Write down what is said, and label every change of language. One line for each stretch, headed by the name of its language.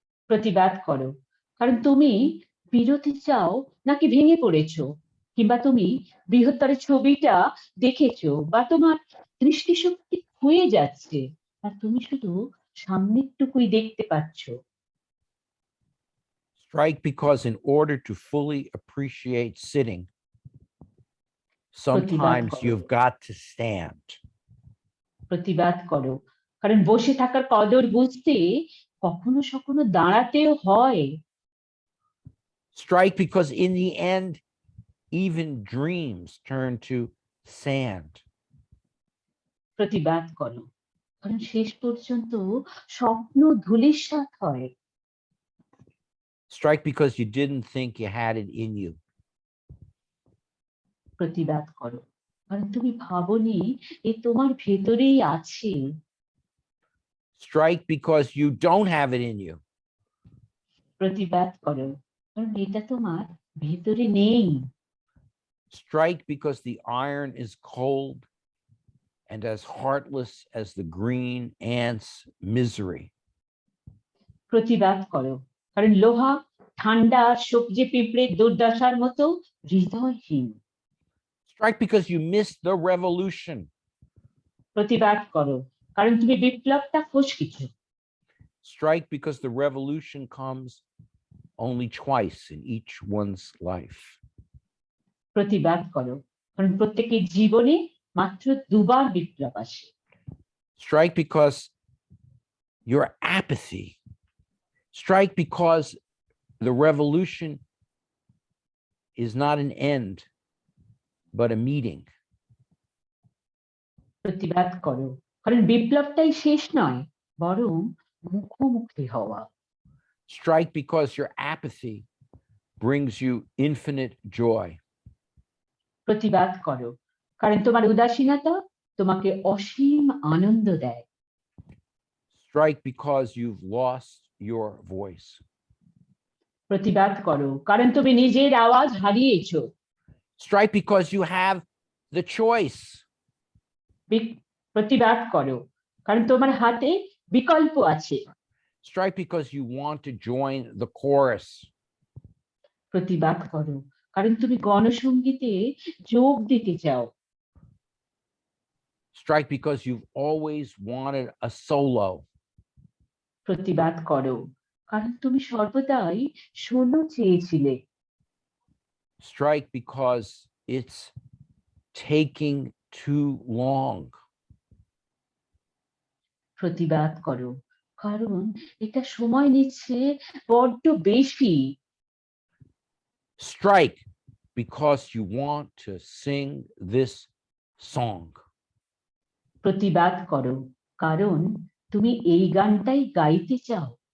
Bangla: প্রতিবাদ করো, কারণ তুমি বিরতি চাও নাকি ভেঙে পড়েছো, কিংবা তুমি বৃহত্তর ছবিটা দেখেছো, বা তোমার দৃষ্টিশক্তি ক্ষয়ে যাচ্ছে আর তুমি শুধু সামনেরটুকুই দেখতে পাচ্ছ।
English: Strike because in order to fully appreciate sitting, sometimes you've got to stand.
Bangla: প্রতিবাদ করো, কারণ বসে থাকার কদর বুঝতে কখনো কখনো দাঁড়াতেও হয়।
English: Strike because in the end, even dreams turn to sand.
Bangla: প্রতিবাদ করো, কারণ শেষ পর্যন্ত স্বপ্ন ধূলিসাৎ হয়।
English: Strike because you didn't think you had it in you.
Bangla: প্রতিবাদ করো, কারণ তুমি ভাবনি এ তোমার ভেতরেই আছে।
English: Strike because you don't have it in you.
Bangla: প্রতিবাদ করো, কারণ এটা তোমার ভেতরে নেই।
English: Strike because the iron is cold and as heartless as the green ant's misery.
Bangla: প্রতিবাদ করো, কারণ লোহা ঠান্ডা আর সবজি পিঁপড়ের দুর্দশার মতো হৃদয়হীন।
English: Strike because you missed the revolution.
Bangla: প্রতিবাদ করো, কারণ তুমি বিপ্লবটা ফসকেছো।
English: Strike because the revolution comes only twice in each one's life.
Bangla: প্রতিবাদ করো, কারণ প্রত্যেকের জীবনে মাত্র দুবার বিপ্লব আসে।
English: Strike because your apathy. Strike because the revolution is not an end, but a meeting.
Bangla: প্রতিবাদ করো, কারণ বিপ্লবটাই শেষ নয়, বরং মুখোমুখি হওয়া।
English: Strike because your apathy brings you infinite joy.
Bangla: প্রতিবাদ করো, কারণ তোমার উদাসীনতা তোমাকে অসীম আনন্দ দেয়।
English: Strike because you've lost your voice.
Bangla: প্রতিবাদ করো, কারণ তুমি নিজের আওয়াজ হারিয়েছো।
English: Strike because you have the choice.
Bangla: প্রতিবাদ করো, কারণ তোমার হাতে বিকল্প আছে।
English: Strike because you want to join the chorus.
Bangla: প্রতিবাদ করো, কারণ তুমি গণসঙ্গীতে যোগ দিতে চাও।
English: Strike because you've always wanted a solo.
Bangla: প্রতিবাদ করো, কারণ তুমি সর্বদাই শোনো চেয়েছিলে।
English: Strike because it's taking too long.
Bangla: প্রতিবাদ করো, কারণ এটা সময় নিচ্ছে বড্ড বেশি।
English: Strike because you want to sing this song.
Bangla: প্রতিবাদ করো, কারণ তুমি এই গানটাই গাইতে চাও?